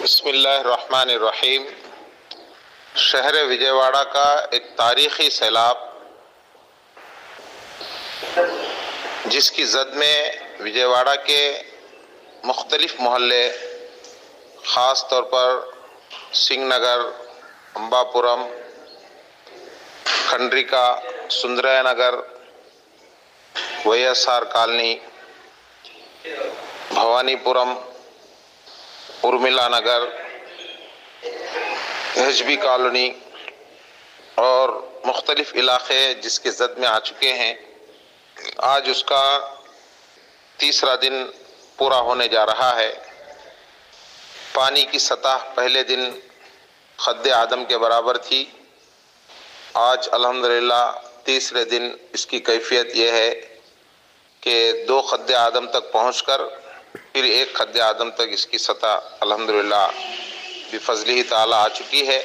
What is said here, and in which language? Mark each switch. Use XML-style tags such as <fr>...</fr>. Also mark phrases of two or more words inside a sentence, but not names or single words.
<ar>بسم اللہ الرحمن الرحیم۔</ar> <ur>شہر وجے واڑہ کا ایک تاریخی سیلاب جس کی زد میں وجے واڑہ کے مختلف محلے، خاص طور پر سنگھ نگر، امباپورم، کھنڈریکا، سندریا نگر، وی ایس آر کالنی، بھوانی پورم، ارملا نگر، ایچ بی کالونی اور مختلف علاقے جس کے زد میں آ چکے ہیں۔ آج اس کا تیسرا دن پورا ہونے جا رہا ہے۔ پانی کی سطح پہلے دن خد آدم کے برابر تھی، آج الحمدللہ تیسرے دن اس کی کیفیت یہ ہے کہ 2 خد آدم تک پہنچ کر پھر 1 خد آدم تک اس کی سطح الحمدللہ</ur> <ar>بفضلہ تعالی</ar> <ur>آ چکی ہے۔</ur>